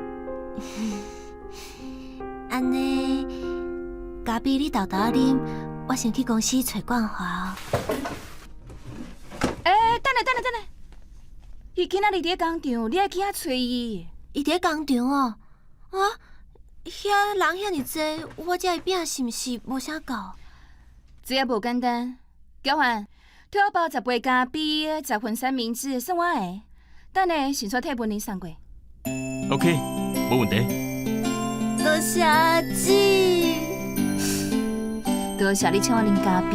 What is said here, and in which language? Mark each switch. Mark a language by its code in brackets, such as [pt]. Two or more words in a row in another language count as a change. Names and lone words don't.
[nan] 安尼，咖啡你豆豆啉。我先去公司找冠华哦。等下，伊今仔日伫咧工厂，你爱去遐找伊。伊伫咧工厂哦，啊，遐人遐尼济，我遮的饼是毋是无啥够？这也无简单。交换，替我包10杯咖啡，10份三明治，算我的。等下先刷替文玲送过。 OK， 无问题。多谢阿姊。多谢你请我啉咖啡，